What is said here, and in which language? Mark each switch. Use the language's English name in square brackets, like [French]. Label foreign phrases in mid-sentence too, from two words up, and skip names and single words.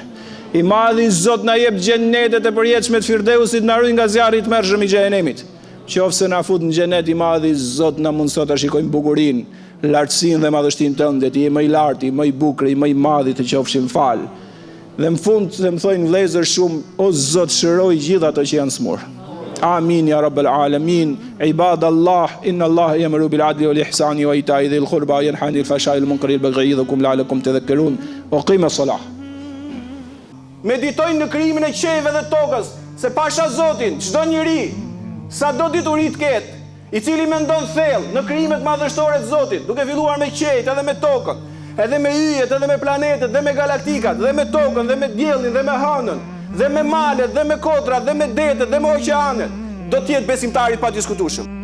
[Albanian] I madhi Zot na jep xhenetet e përjetshme të Firdeusit, na ruaj nga zjarri i tmerrshëm i xhenemit. Qofse na fut në xhenet i madhi Zot na mundso ta shikojmë bukurinë, lartësinë dhe madhështinë tënde, ti je më i lartë, më i bukur, më i madh, të qofshim fal. Dhe në fund të më thojnë vlezër shumë, o Zot shëroj gjithë ato që janë smur. [Arabic] آمين يا رب العالمين. عباد الله إن الله يأمر بالعدل والإحسان وإيتاء ذي القربى ينهى عن الفحشاء والمنكر والبغي يعظكم لعلكم تذكرون. وأقم الصلاة. [Albanian] Meditojnë në krijimin e qiellit dhe tokës, se pasha Zotin, çdo njeri, sado dituri të ketë, i cili mendon thellë në krijimet madhështore të Zotit, duke filluar me qiellin edhe me tokën, edhe me yjet, edhe me planetet, dhe me galaktikat, dhe me tokën, dhe me diellin, dhe me hënën, dhe me malet, dhe me kotrat, dhe me detet, dhe me oqeanet, do t'jetë besimtari pa diskutueshëm.